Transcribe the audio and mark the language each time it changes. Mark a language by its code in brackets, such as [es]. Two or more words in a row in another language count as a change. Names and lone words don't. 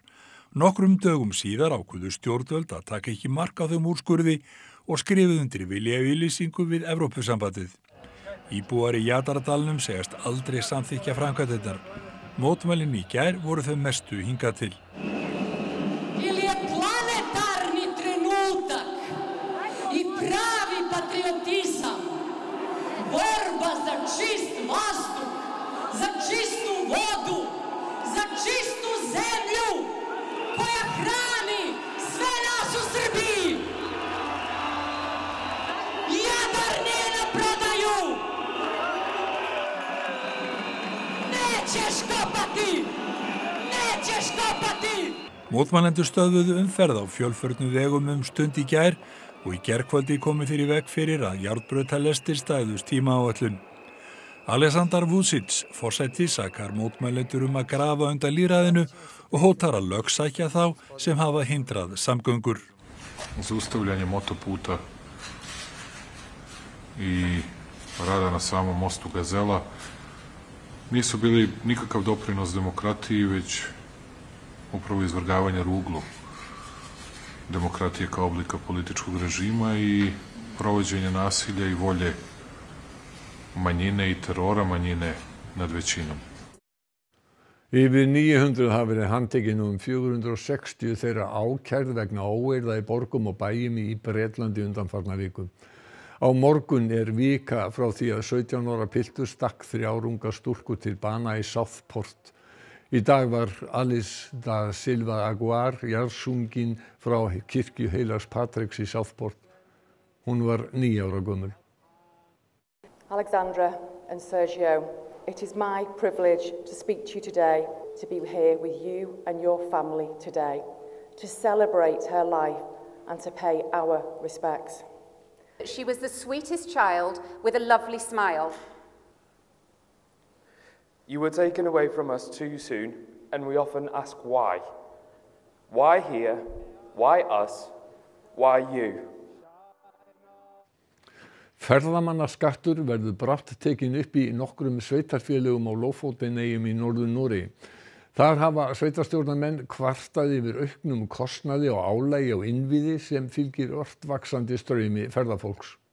[is] Nokkrum dögum síðar ákváðu stjórnvöld að taka ekki mark á þeim úrskurði og skrifuðu undir viljayfirlýsingu við Evrópusambandið. Íbúar í Jadardalnum segjast aldrei samþykkja framkvæmdirnar. Mótmælin í gær voru þau mestu hingað til. [sr] Borba za čist vazduh, za čistu vodu, za čistu zemlju koja hrani sve nas u Srbiji. Jadar nije na prodaju. Nećeš kopati! Nećeš kopati! [is] Mótmælendur stöðvuðu umferð á fjölförnum vegum stund í gær og í gærkvöldi komu þeir í veg fyrir að járnbrautarlestir stæðust tímaáætlun. Aleksandar Vučić, forseti, sakar mótmælendur að grafa undan lýðræðinu og hótar að lögsækja þá sem hafa hindrað samgöngur. [sr] Zaustavljanje motoputa i rada na samom mostu Gazela nisu bili nikakav doprinos demokratiji, već upravo izvrgavanje ruglu demokratije kao oblika političkog režima i provođenje nasilja i volje manjine i terora manjine nad većinom. [is] Yfir 900 hafa verið handtekin og 460 þeirra ákærð vegna óeirða í borgum og bæjum í Bretlandi undanfarna viku. Á morgun vika frá því að 17 ára piltur stakk 3 unga stúlku til bana í Southport. Í dag var Alice da Silva Aguar jarðsungin frá kirkju Heilags Patriks í Southport. Hún var 9 ára gömul. [en] Alexandra and Sergio, it is my privilege to speak to you today, to be here with you and your family today, to celebrate her life and to pay our respects. She was the sweetest child with a lovely smile. You were taken away from us too soon, and we often ask why. Why here? Why us? Why you? [is] Ferðamannaskattur verður brátt tekinn upp í nokkrum sveitarfélögum á Lofoteneyjum í Norður-Noregi. Þar hafa sveitarstjórnarmenn kvartað yfir auknum kostnaði og álagi á innviði sem fylgir ört vaxandi straumi ferðafólks.